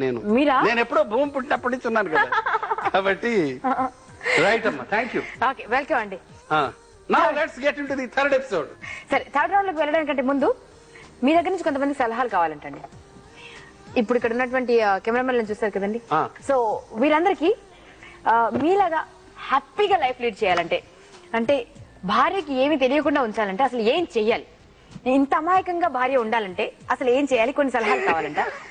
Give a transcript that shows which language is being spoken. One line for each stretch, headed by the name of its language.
Telugu: నేను ఎప్పుడో భూమి పుట్టినప్పటి నుంచి ఉన్నాను కదా, కాబట్టి రైట్ అమ్మా, థ్యాంక్ యూ. ఓకే, వెల్కమ్ అండి.
English: Now let's get into the third episode.
Telugu: సరే, థర్డ్ రౌండ్ లోకి వెళ్ళడానికంటే ముందు మీ దగ్గర నుంచి కొంతమంది సలహాలు కావాలంటండి. ఇప్పుడు ఇక్కడ ఉన్నటువంటి కెమెరామెన్ చూస్తారు కదండి, సో వీరందరికీ మీలాగా హ్యాపీగా లైఫ్ లీడ్ చేయాలంటే, అంటే భార్యకి ఏమి తెలియకుండా ఉంచాలంటే అసలు ఏం చెయ్యాలి, ఇంత అమాయకంగా భార్య ఉండాలంటే అసలు ఏం చేయాలి, కొన్ని సలహాలు కావాలంట.